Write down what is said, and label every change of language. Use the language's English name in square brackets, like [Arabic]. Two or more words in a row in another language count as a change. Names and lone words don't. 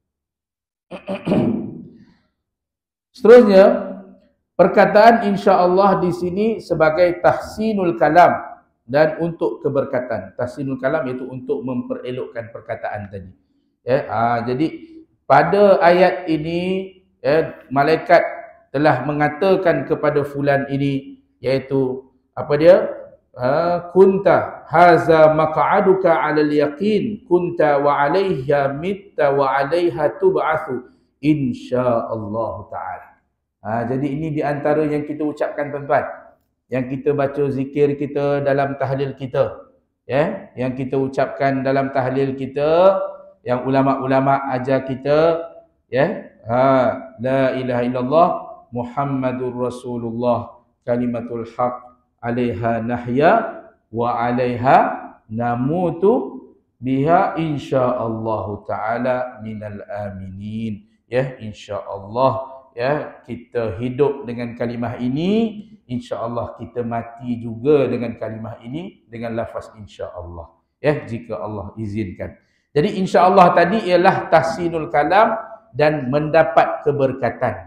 [Malay] Seterusnya, perkataan insya-Allah di sini sebagai [Arabic] تحسين الكلام [Malay] dan untuk keberkatan. [Arabic] تحسين الكلام [Malay] iaitu untuk memperelokkan perkataan tadi. Jadi pada ayat ini malaikat telah mengatakan kepada fulan ini, iaitu apa dia? [Arabic] كنت هذا مقعدك على اليقين كنت وعليها مت وعليها تبعث إن شاء الله تعالى. [Malay] Jadi ini di antara yang kita ucapkan, tuan-tuan. Yang kita baca zikir kita dalam tahlil kita. Yang kita ucapkan dalam tahlil kita, yang ulama-ulama ajar kita, [Arabic] لا إله إلا الله محمد رسول الله كلمة الحق عليها نحيا وعليها نموت بها إن شاء الله تعالى من الآمنين. [Malay] Insyaallah kita hidup dengan kalimah ini, insyaallah kita mati juga dengan kalimah ini dengan lafaz insyaallah. Jika Allah izinkan. Jadi insyaallah tadi ialah [Arabic] تحسين الكلام [Malay] dan mendapat keberkatan.